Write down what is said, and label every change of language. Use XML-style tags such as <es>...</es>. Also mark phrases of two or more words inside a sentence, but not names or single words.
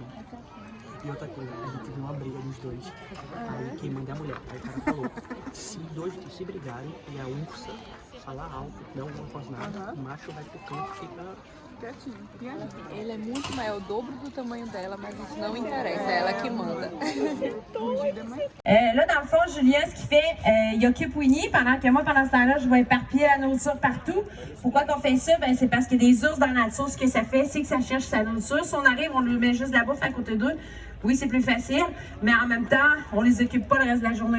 <pt>E outra coisa, a gente viu uma briga dos dois. Aí quem manda é a mulher. Aí o cara falou, se dois se brigarem e a ursa falar alto, não faz nada, o macho vai pro canto e fica quietinho. Ele é muito maior, o dobro do tamanho dela, mas isso não interessa, é ela que manda.</pt> <fr>Là, dans le fond, Julien, ce qu'il fait, il occupe Winnie pendant que moi, pendant ce temps-là, je vais éparpiller la nourriture partout. Pourquoi qu'on fait ça? Ben, c'est parce qu'il y a des ours dans la nature. Ce que ça fait, c'est que ça cherche sa nourriture. Si on arrive, on lui met juste de la bouffe à côté d'eux. Oui, c'est plus facile, mais en même temps, on les occupe pas le reste de la journée.</fr>